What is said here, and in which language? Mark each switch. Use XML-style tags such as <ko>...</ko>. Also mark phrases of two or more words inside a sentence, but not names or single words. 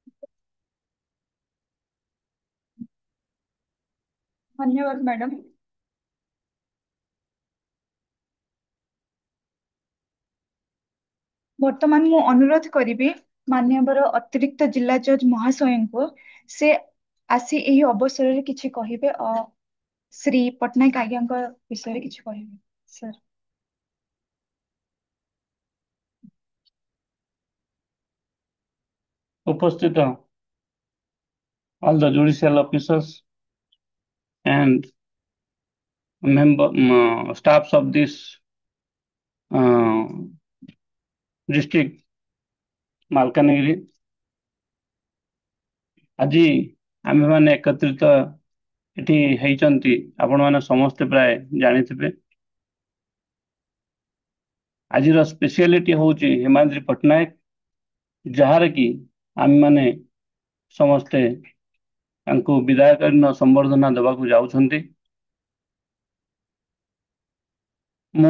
<or>ଧନ୍ୟବାଦ ମ୍ୟାଡାମ ବର୍ତ୍ତମାନ ମୁଁ ଅନୁରୋଧ କରିବି ମାନ୍ୟବର ଅତିରିକ୍ତ ଜିଲ୍ଲା ଜଜ୍ ମହାଶୟଙ୍କୁ ସେ ଆସି ଏହି ଅବସରରେ କିଛି କହିବେ ଶ୍ରୀ ପଟ୍ଟନାୟକ ଆଜ୍ଞାଙ୍କ ବିଷୟରେ କିଛି କହିବେ ସାର୍ ଉପସ୍ଥିତ</or> <en>all the judicial officers and staffs of this district</en> <or>ମାଲକାନଗିରି ଆଜି ଆମେମାନେ ଏକତ୍ରିତ ଏଠି ହେଇଛନ୍ତି ଆପଣମାନେ ସମସ୍ତେ ପ୍ରାୟ ଜାଣିଥିବେ ଆଜିର ସ୍ପେଶିଆଲିଟି ହଉଛି ହିମାଦ୍ରି ପଟ୍ଟନାୟକ ଯାହାର କି ଆମେମାନେ ସମସ୍ତେ ତାଙ୍କୁ ବିଦାୟକାଳୀନ ସମ୍ବର୍ଦ୍ଧନା ଦେବାକୁ ଯାଉଛନ୍ତି ମୁଁ</or>